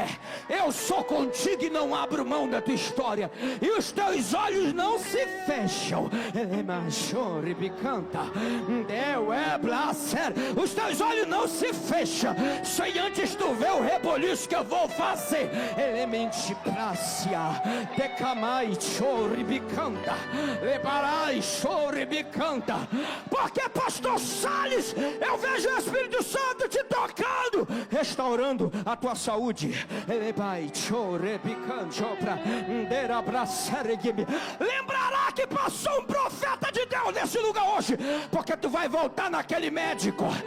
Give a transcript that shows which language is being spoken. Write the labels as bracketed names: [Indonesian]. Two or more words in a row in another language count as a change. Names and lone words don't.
[Portuguese] Eu sou contigo e não abro mão da tua história, e os teus olhos não se fecham. Os teus olhos não se fecham sem antes tu ver o reboliço que eu vou fazer. Elemente prácia, decamai, choribicanta, levarai, choribicanta. Porque pastor Salles, eu vejo o Espírito Santo te tocando, restaurando a tua saúde. Lembrará que passou um profeta de Deus nesse lugar hoje, porque tu vai voltar naquele médico,